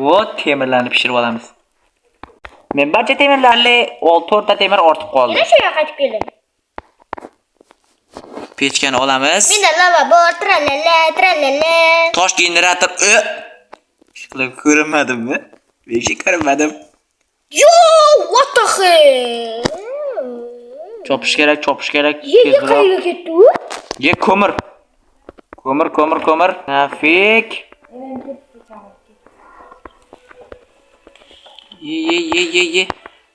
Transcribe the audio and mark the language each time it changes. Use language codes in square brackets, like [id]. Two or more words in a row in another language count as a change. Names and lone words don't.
[uz] O temirlarni pishirib olamiz. Men barcha temirlarni 6 ta temir ortib qoldi. Yana shu yoqqa qaytib keldim. Pechkani olamiz. Menda lava bor, tralala, tralala. Tosh generator. Shunday ko'rinmadimmi? Beshi ko'rinmadim. [en] Yo, what the hell? [uz] Chopish kerak, chopish kerak. Yerga qayerga ketdi u? Ye ko'mir. Ko'mir. Nafik. Ye.